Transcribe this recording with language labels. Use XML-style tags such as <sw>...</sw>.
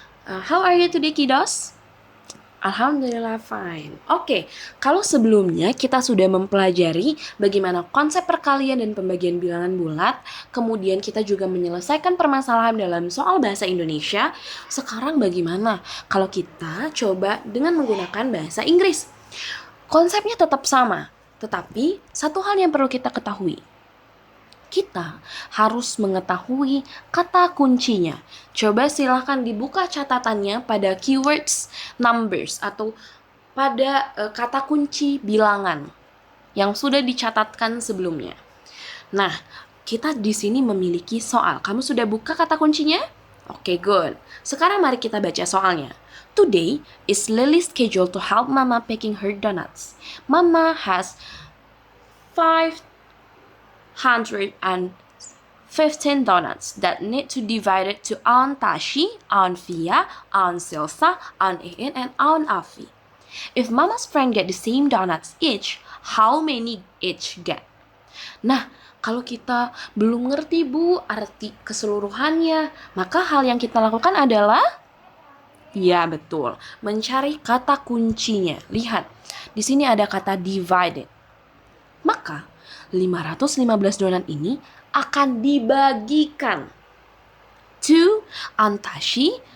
<en>How are you today, kiddos? Alhamdulillah fine.</en> <id>Oke, kalau sebelumnya kita sudah mempelajari bagaimana konsep perkalian dan pembagian bilangan bulat, kemudian kita juga menyelesaikan permasalahan dalam soal bahasa Indonesia. Sekarang bagaimana kalau kita coba dengan menggunakan bahasa Inggris? Konsepnya tetap sama, tetapi satu hal yang perlu kita ketahui. Kita harus mengetahui kata kuncinya. Coba silahkan dibuka catatannya pada keywords numbers atau pada kata kunci bilangan yang sudah dicatatkan sebelumnya. Nah, kita di sini memiliki soal. Kamu sudah buka kata kuncinya? Oke, good. Sekarang mari kita baca soalnya.</id> <en>Today is Lily's schedule to help Mama packing her donuts. Mama has 515 donuts that need to divide it to Aunt Tashi, Aunt Via, Aunt Silsa, Aunt Iin, and Aunt Afi. If Mama's friend get the same donuts each, how many each get?</en> <id>Nah, kalau kita belum ngerti Bu arti keseluruhannya, maka hal yang kita lakukan adalah ya betul, mencari kata kuncinya. Lihat, di sini ada kata divided. Maka 515 donat ini akan dibagikan to Antashi.</id>